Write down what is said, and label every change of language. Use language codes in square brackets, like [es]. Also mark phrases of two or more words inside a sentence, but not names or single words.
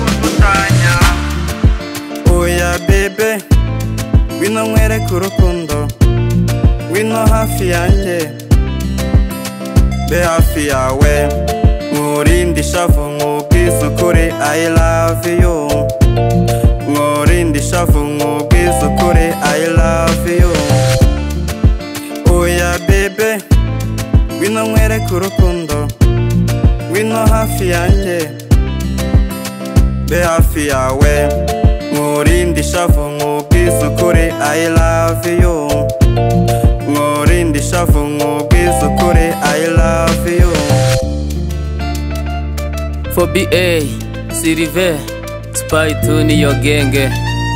[rw] Oya bebe ngwino nkwereke urukundo ngwino hafi yanjye be hafi yawe nkurinde ishavu nkubwize ukuri [en] I love you [rw] nkurinde ishavu nkubwize ukuri [en] I love you. [rw] Oya bebe ngwino nkwereke urukundo ngwino hafi yanjye be hafi yawe nkurinde ishavu nkubwize ukuri [en] I love you [rw] nkurinde ishavu nkubwize ukuri [en] I love you. For BA Sirive Spy to Niyo Genge.